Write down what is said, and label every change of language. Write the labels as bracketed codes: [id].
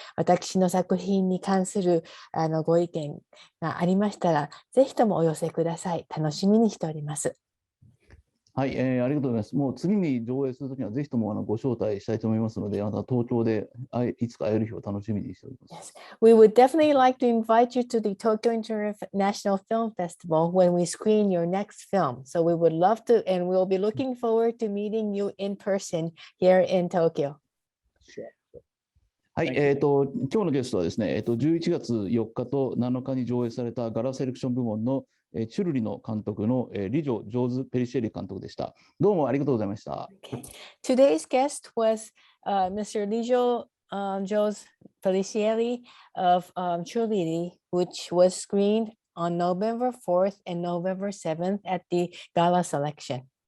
[ja] 私の作品に関するご意見がありましたら、ぜひともお寄せください。楽しみにしております。はい、ありがとうございます。もう次に上映するときにはぜひともご招待したいと思いますので、東京でいつか会える日を楽しみにしております。 [en] Yes. We would definitely like to invite you to the Tokyo International Film Festival when we screen your next film. So we would love to, and we'll be looking forward to meeting you in person here in Tokyo. [ja] はい、今日のゲストはですね、11月4日と7日に上映されたガラセレクション部門のチュルリの監督のリジョ・ジョーズ・ペリシェリ監督でした。どうもありがとうございました。 [en] Okay. Today's guest was Mr. Lijo Jose Pellissery of Churuli, which was screened on November 4th and November 7th at the Gala Selection.